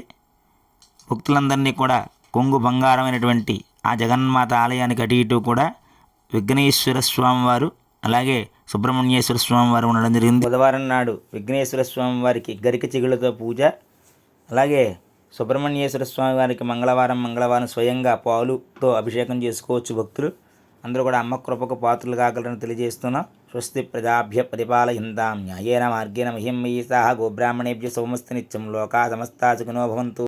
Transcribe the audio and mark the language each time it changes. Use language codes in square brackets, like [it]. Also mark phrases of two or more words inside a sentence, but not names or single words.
[te] భక్తులందరినీ కూడా కొంగు బంగారమైనటువంటి ఆ జగన్మాత ఆలయానికి అటు ఇటు కూడా విఘ్నేశ్వర స్వామివారు అలాగే సుబ్రహ్మణ్యేశ్వర స్వామివారు ఉండడం జరిగింది. బుధవారం నాడు విఘ్నేశ్వర స్వామివారికి గరిక చిగుళ్ళతో పూజ, అలాగే సుబ్రహ్మణ్యేశ్వర స్వామివారికి మంగళవారం స్వయంగా పాలుతో అభిషేకం చేసుకోవచ్చు భక్తులు. అందరూ కూడా అమ్మ కృపకు పాత్రలు కాగలరని తెలియజేస్తున్నాం. [sa] स्वस्ति प्रजाभ्य परिपालयन्ताम् न्यायेन मार्गेण मह्यम् मयी सह गोब्राह्मणेभ्य सोमस्ति नित्यम् लोका समस्ता सुखिनो भवन्तु.